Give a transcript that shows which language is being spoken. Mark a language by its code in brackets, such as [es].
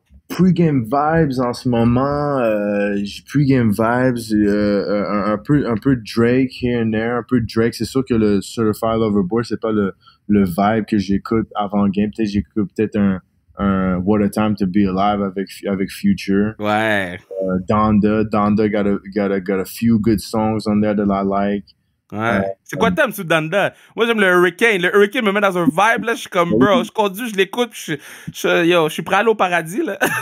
[en] Pre-game vibes [fr] en ce moment, pre-game vibes, un peu Drake [en] here and there, [fr] un peu Drake. C'est sûr que le Certified Lover Boy, c'est pas le vibe que j'écoute avant le game. Peut-être j'écoute un What a Time to Be Alive avec Future. Ouais. [en] Donda got a few good songs on there that I like. [fr] Ouais. C'est quoi t'aimes sous Donda? Moi, j'aime le Hurricane. Le Hurricane me met dans un vibe, là. Je suis comme, bro, je conduis, je l'écoute, je suis prêt à aller au paradis, là.